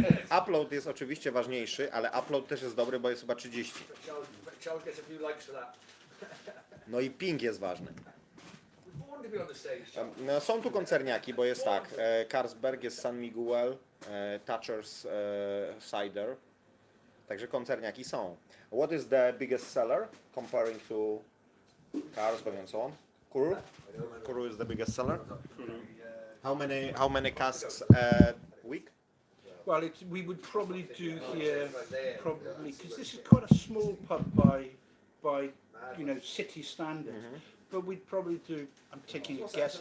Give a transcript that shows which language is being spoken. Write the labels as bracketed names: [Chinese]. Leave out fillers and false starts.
[Polish] Upload jest oczywiście ważniejszy, ale upload też jest dobry, bo jest chyba 30. [English] Charles gets a few likes for that. [Polish] No i ping jest ważny. [English] We're born to be on the stage, Charles. [Polish] No, są tu koncerniaki, bo jest tak, Carlsberg, jest San Miguel, Thatcher's Cider, także koncerniaki są. [English] What is the biggest seller comparing to Carlsberg and so on? Kuru? Kuru is the biggest seller. How many casks a week? well. We would probably do here because this is quite a small pub by you know city standards. But we'd probably do. I'm taking a guess.